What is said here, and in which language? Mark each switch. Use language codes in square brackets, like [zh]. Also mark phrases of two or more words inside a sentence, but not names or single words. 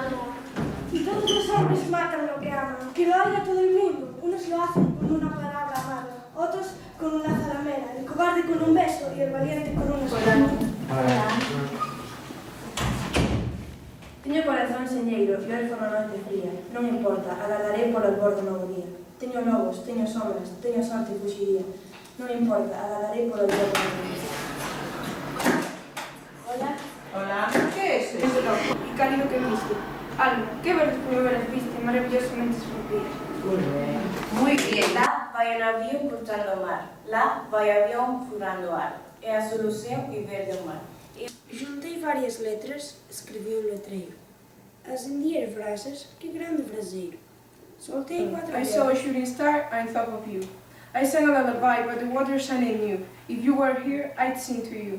[es] Y todos los hombres matan lo que aman, que lo haya todo el mundo, unos lo hacen con una palabra amada, otros con una zalamera, el cobarde con un beso y el valiente con una espada. [gl] Teño corazón señeiro e orfo na noite fría. Non importa, agardarei por albor do novo día. Teño lobos, teño sombras, teño sorte e fuxiría. Non importa, agardarei por albor do novo día. [es] Hola. Hola. ¿Qué es eso? Ese loco, e cálido que viste. Alma, que verdes primaveras viste, maravillosamente esculpidas. Muy bien. [pt] Lá vai o navio cortando o mar, lá vai o avión furando o ar. É azul o céu e verde o mar. Juntei várias letras, escrevi um letreiro. Acendia brasas, que grande braseiro. Soltei quatro [en] I saw a shooting star on top of you. I sang a lullaby, but the water sang in you. If you were here, I'd sing to you.